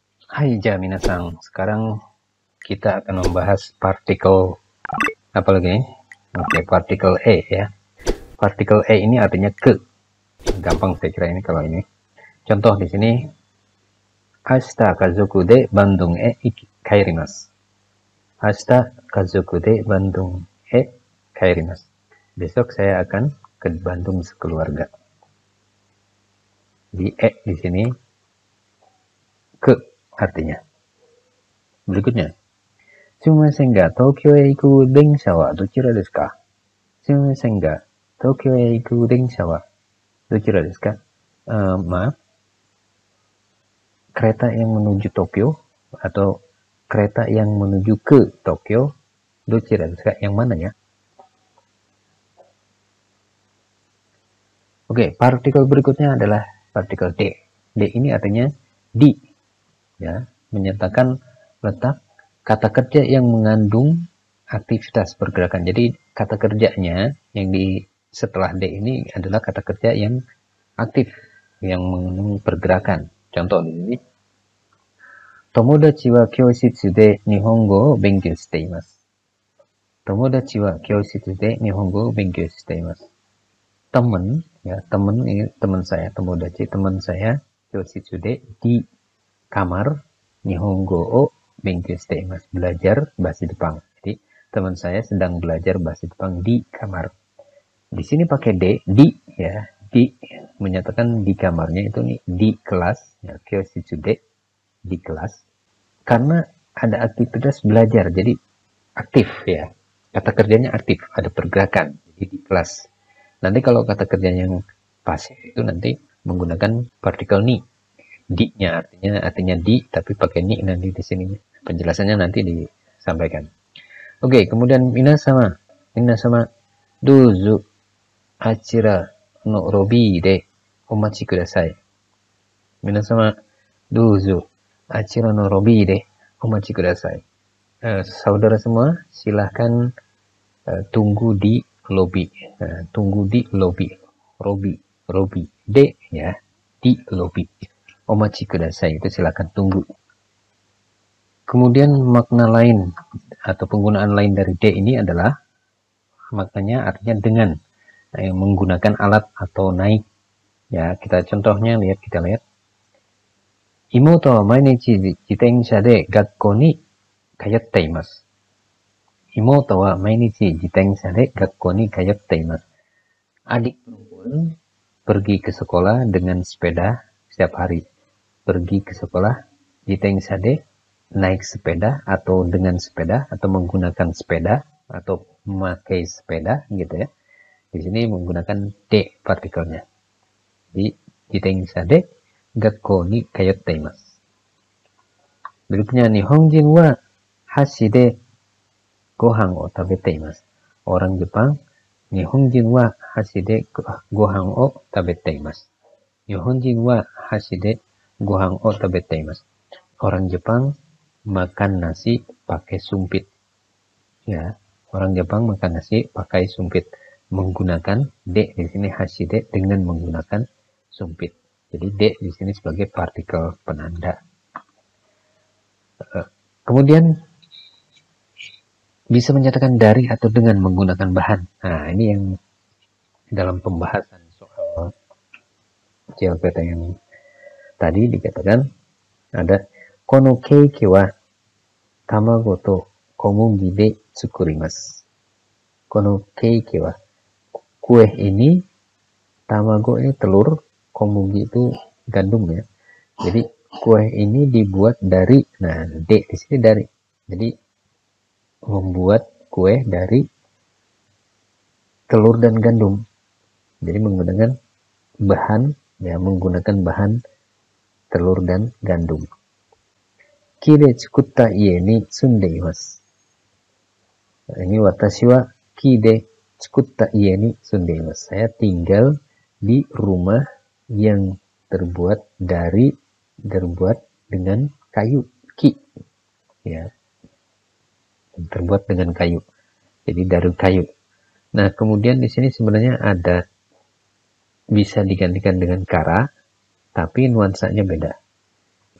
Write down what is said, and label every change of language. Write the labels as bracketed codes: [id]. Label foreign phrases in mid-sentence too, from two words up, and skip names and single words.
[id] Hai minasan, sekarang kita akan membahas partikel apa lagi? Oke, partikel E ya. Partikel E ini artinya ke. Gampang saya kira ini kalau ini. Contoh di sini, [ja] 明日家族でバンドンへ帰ります. 明日家族でバンドンへ帰ります. [id] Besok saya akan ke Bandung sekeluarga. Di E di sini ke artinya. Berikutnya, [ja] すみませんが東京へ行く電車はどちらですか? すみませんが東京へ行く電車はどちらですか? [id] Maaf, kereta yang menuju Tokyo atau kereta yang menuju ke Tokyo, [ja] どちらですか? [id] Yang mana ya? Oke, partikel berikutnya adalah partikel D. D ini artinya di, ya, menyatakan letak kata kerja yang mengandung aktivitas pergerakan. Jadi kata kerjanya yang di setelah D ini adalah kata kerja yang aktif, yang mengandung pergerakan. Contoh di sini, [ja] 友達は教室で日本語を勉強しています. 友達は教室で日本語を勉強しています. [id] Teman, ya, teman ini teman saya, Tomodachi teman saya, [ja] 教室で [id] di kamar, [ja] 日本語を勉強しています, [id] belajar bahasa Jepang. Jadi teman saya sedang belajar bahasa Jepang di kamar. Di sini pakai D, di, ya, di menyatakan di kamarnya itu nih di kelas, ya, [ja] 教室で [id] di kelas. Karena ada aktivitas belajar, jadi aktif ya. Kata kerjanya aktif, ada pergerakan, jadi di kelas. Nanti kalau kata kerjanya yang pasif itu nanti menggunakan partikel ni. Di-nya artinya di, tapi pakai ni nanti di sini. Penjelasannya nanti disampaikan. Oke, kemudian [ja] 皆様どうぞあちらのロビーでお待ちください. 皆様どうぞあちらのロビーでお待ちください. [id] Saudara semua, silahkan tunggu di lobi. Tunggu di lobi. Lobi. D ya, di lobi. [ja] お待ちください [id] itu silahkan tunggu. Kemudian makna lain atau penggunaan lain dari D ini adalah maknanya artinya dengan, menggunakan alat atau naik. Ya, kita lihat. [ja] 妹は毎日自転車で学校に通っています. 妹は毎日自転車で学校に通っています. [id] Adik perempuan pergi ke sekolah dengan sepeda setiap hari. Pergi ke sekolah [ja] 自転車で [id] naik sepeda atau dengan sepeda atau menggunakan sepeda atau memakai sepeda gitu ya. Di sini menggunakan D partikelnya. [ja] Di 自転車で学校に通っています. Berikutnya 日本人は箸でご飯を食べています. [id] Orang Jepang, [ja] 日本人は箸でご飯を食べています. 日本人は箸でご飯を食べています. [id] Orang Jepang makan nasi pakai sumpit. Ya, orang Jepang makan nasi pakai sumpit. Menggunakan D di sini [ja] 箸で [id] dengan menggunakan sumpit. Jadi D di sini sebagai partikel penanda. Kemudian bisa menyatakan dari atau dengan menggunakan bahan. Nah, ini yang dalam pembahasan soal JLPT yang tadi dikatakan ada [ja] このケーキは卵と小麦で作ります. このケーキは, [id] kue ini, tamago ini telur, komugi itu gandum ya. Jadi kue ini dibuat dari, nah D di sini dari. Jadi membuat kue dari telur dan gandum. Jadi menggunakan bahan telur dan gandum. [ja] 木で作った家に住んでいます. Ini 私は木で作った家に住んでいます. [id] Saya tinggal di rumah yang terbuat dengan kayu, ki, ya, terbuat dengan kayu. Jadi dari kayu. Nah, kemudian di sini sebenarnya ada bisa digantikan dengan kara, tapi nuansanya beda.